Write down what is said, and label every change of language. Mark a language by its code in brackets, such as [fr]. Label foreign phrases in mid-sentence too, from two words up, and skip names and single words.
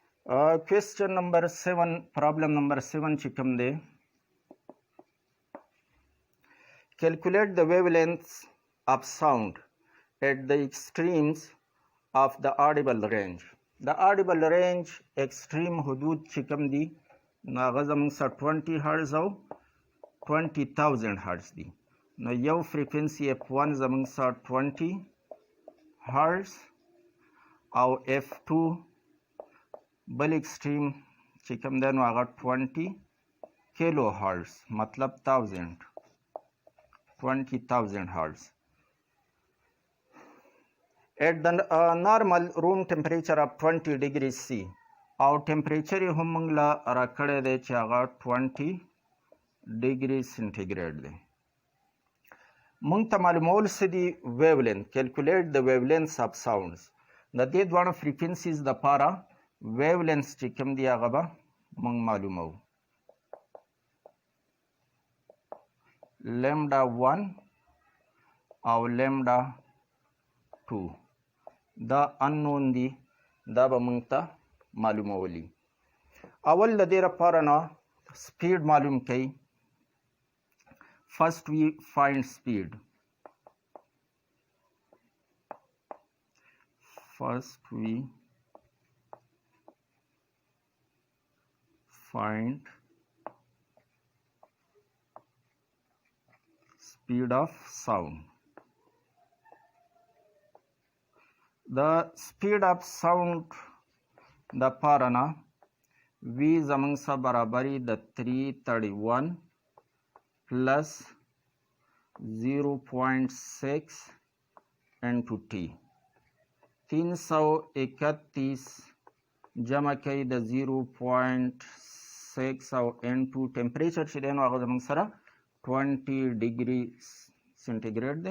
[en] Question number 7, problem number 7 [ps] چې کوم دی. [en] Calculate the wavelengths of sound at the extremes of the audible range. The audible range extreme [ps] حدود چې کوم دي نو هغه زموږ سره 20 هرتز او 20,000 هرتز دي. نو یو فریکوینسي F1 زموږ سره 20 هرتز او F2 بل ایکسټریم چې کوم دی نو هغه 20 [en] kilo hertz [ps] مطلب 20,000 هرتز. [en] At the normal room temperature of 20 degrees C [ps] او ټمپریچر هم موږ له راکړی دی چې هغه 20 [en] degree centigrade [ps] دی. موږ ته معلومول څه دي ویولینث. کیلکولیټ د [en] wavelength of sounds. [ps] د دې دواړو فریکوینسیز دپاره ویولینث چې کوم دی هغه به موږ معلومو. لیمډا 1 او لیمډا 2 دا اننون دي، دا به موږ ته معلومولی. اول د دې لپاره نه سپیډ معلوم کړئ. [en] First we find speed. First we find speed of sound. The speed of sound [ps] د پاره نه وی زموږ سره برابري د 331 plus 0.6 into t. 331 جمع کوي د 0.6 او into ټمپریچر چې دی نو هغه زموږ سره 20 [en] degree centigrade [ps] دی.